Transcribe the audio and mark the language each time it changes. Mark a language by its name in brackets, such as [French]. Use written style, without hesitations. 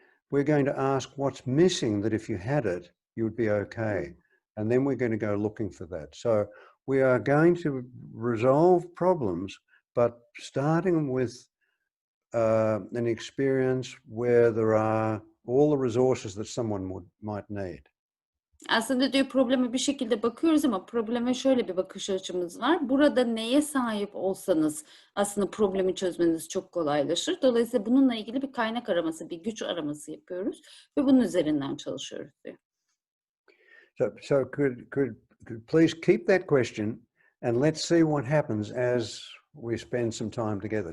[English] We're going to ask what's missing that if you had it, you would be okay. And then we're going to go looking for that. So we are going to resolve problems, but starting with an experience where there are all the resources that someone might need. [Turkish] Aslında diyor probleme bir şekilde bakıyoruz ama probleme şöyle bir bakış açımız var. Burada neye sahip olsanız aslında problemi çözmeniz çok kolaylaşır. Dolayısıyla bununla ilgili bir kaynak araması, bir güç araması yapıyoruz ve bunun üzerinden çalışıyoruz diyor. [English] So could please keep that question and let's see what happens as we spend some time together.